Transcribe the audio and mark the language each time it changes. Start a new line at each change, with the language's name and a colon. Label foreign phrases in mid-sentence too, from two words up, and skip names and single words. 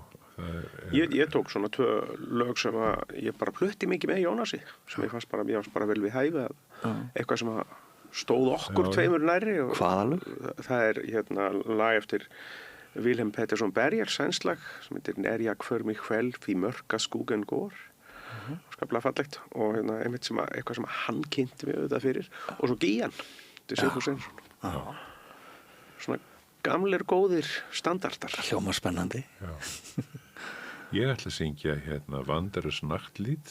Icelandic: ég tók svona 2 lög sem að ég bara flutti mikið með Jónasi, sem ég fannst bara vel við hæfi, eitthvað sem að stóð okkur tveimur nærri. Hvaða lög? Það er lag eftir Wilhelm Pettersson Berger, sænslag, sem heitir Er jag för mig själv i mörka skogen går. Skaplega fallegt, og einmitt eitthvað sem hann kynnti mig auðvitað fyrir, og svo Gían til Sigfús Sveinsson. Svona gamlir góðir standardar. Hljómar spennandi. Ég ætla að syngja Wanderers Nachtlied.